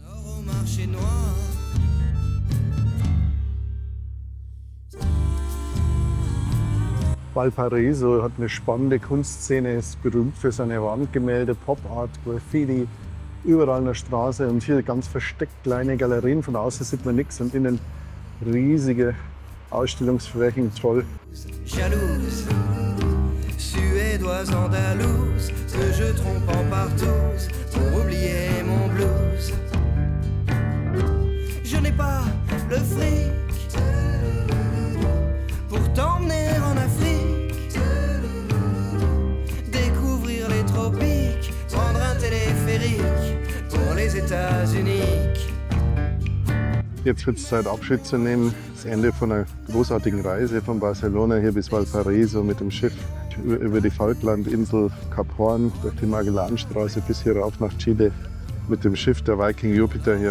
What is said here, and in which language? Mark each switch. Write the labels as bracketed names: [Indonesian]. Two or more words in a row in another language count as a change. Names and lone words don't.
[German] Valparaiso hat eine spannende Kunstszene, ist berühmt für seine Wandgemälde, Pop-Art, Graffiti, überall an der Straße und hier ganz versteckt kleine Galerien. Von außen sieht man nichts und innen riesige Ausstellungsflächen, toll. [French] Jalouse, suédoise andalouse, que je trompe en partouze pour oublier mon blues. Je n'ai pas le fric pour t'emmener en Afrique, découvrir les tropiques, prendre un téléphérique pour les États-Unis. [German] Jetzt wird es Zeit, Abschied zu nehmen. Das Ende von einer großartigen Reise von Barcelona hier bis Valparaiso mit dem Schiff über die Falklandinsel Kap Horn, durch die Magellanstraße bis hier rauf nach Chile mit dem Schiff der Viking Jupiter hier.